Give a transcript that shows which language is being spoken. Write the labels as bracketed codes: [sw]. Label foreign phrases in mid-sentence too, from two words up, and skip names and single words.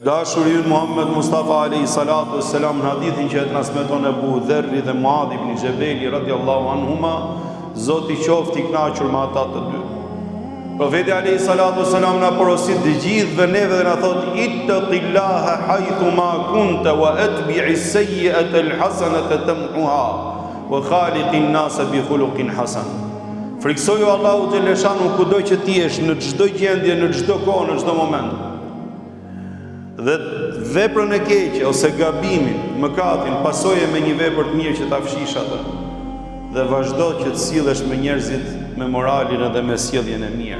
[sq] Dashuri ynë Muhammed Mustafa [ar] عليه الصلاة والسلام [sq] në hadithin që e transmeton Abu Dherri dhe Muadh ibn Jabeli [ar] رضي الله عنهما, [sq] Zoti qoftë i kënaqur me ata të dy. [ar] Profeti عليه الصلاة والسلام [sq] na porosit të gjithëve neve dhe na thot [ar] اتق الله حيثما كنت وأتبع السيئة الحسنة تمحها وخالق الناس بخلق حسن. [sq] Friksoju Allahu xhaleshanu kudo që ti jesh, në çdo gjendje, në çdo kohë, në çdo moment. Dhe veprën e keqe ose gabimin, mëkatin, pasoje me një vepër të mirë që ta fshish atë. Dhe vazhdo që të sillesh me njerëzit me moralin edhe me sjelljen e mirë.